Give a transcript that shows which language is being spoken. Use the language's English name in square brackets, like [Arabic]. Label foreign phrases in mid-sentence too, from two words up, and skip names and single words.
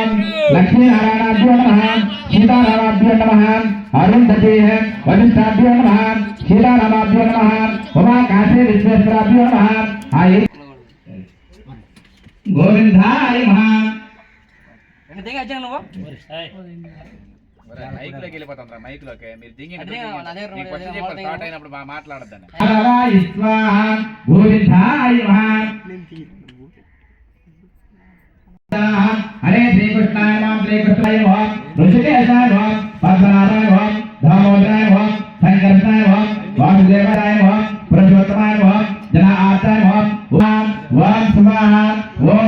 [Sanskrit] लक्ष्मीनारायणाभ्यो नमः सीतारामाभ्यो नमः अरुंधति वशिष्ठाभ्यो नमः सीतारामाभ्यो नमः उमाकाशे विश्वेश्वराभ्यो नमः गोविंदाय नमः [Telugu] మైక్ లోకి వెళ్ళిపోతాం మైక్ లోకి మీరు దిగి స్టార్ట్ అయినప్పుడు మాట్లాడద్దని [Sanskrit] हरे श्री कृष्णाय नमः श्री कृष्णाय नमः ऋषिकेशाय नमः पद्मनाभाय नमः दामोदराय नमः संकर्षणाय नमः वासुदेवाय नमः पुरुषोत्तमाय नमः जनार्दनाय नमः ओम स्वाहा ओम